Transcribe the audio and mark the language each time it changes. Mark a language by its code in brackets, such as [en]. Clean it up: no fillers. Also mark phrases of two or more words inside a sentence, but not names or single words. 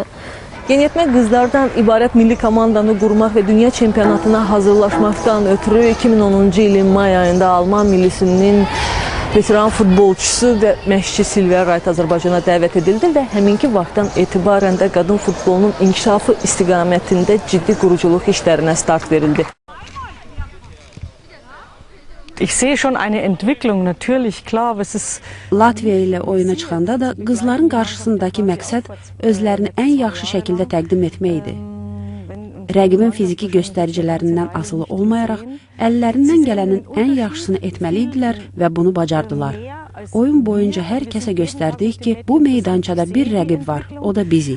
[az] Yeniyetmə qızlardan ibarət milli komandanı qurmaq və dünya çempionatına hazırlaşmaqdan ötürü 2010-cu ilin may ayında Alman millisinin veteran futbolçusu və məşqçi Silvia Rayt Azərbaycana dəvət edildi və həminki vaxtdan etibarən də qadın futbolunun inkişafı istiqamətində ciddi quruculuq işlərinə start verildi. [de] Ich sehe schon eine Entwicklung, natürlich, klar, es ist... [az] Latviya ilə oyuna çıxanda da qızların qarşısındakı məqsəd özlərini ən yaxşı şəkildə təqdim etməkdir. Rəqibin fiziki göstəricilərindən asılı olmayaraq, əllərindən gələnin ən yaxşısını etməliydilər və bunu bacardılar. Oyun boyunca hər kəsə göstərdik ki, bu meydançada bir rəqib var, o da bizik.